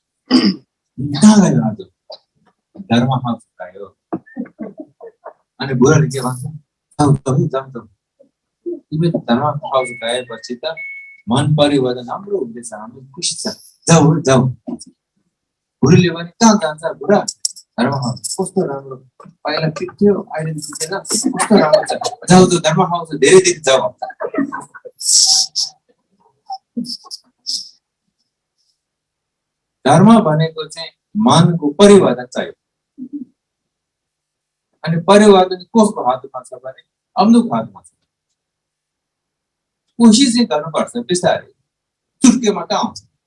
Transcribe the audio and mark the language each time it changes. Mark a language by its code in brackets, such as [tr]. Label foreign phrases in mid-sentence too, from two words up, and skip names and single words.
[ko] 나가요 아주 Dharma House 가요. 아니 뭐라 이렇게 왔어? 다음 이번 Dharma House 가요. [ne] 버치다 मन परिवार राम्रो हुँदैछ हामी खुसी छ जाऊ बुढीले पनि कहाँ जान्छ बुढा धर्म कस्तो राम्रो पहिला पिट्थ्यो अहिले पिट्दैन कस्तो राम्रो छ जाऊ त धर्म हाउस धेरै दिन जाऊ धर्म भनेको चाहिँ मनको परिवर्तन चाहियो अनि परिवर्तन कसको हातमा छ भने अम्नुको हातमा छ कोशिश गर्नुपर्छ बिस्तारै चुटकीमा कहाँ आउँछ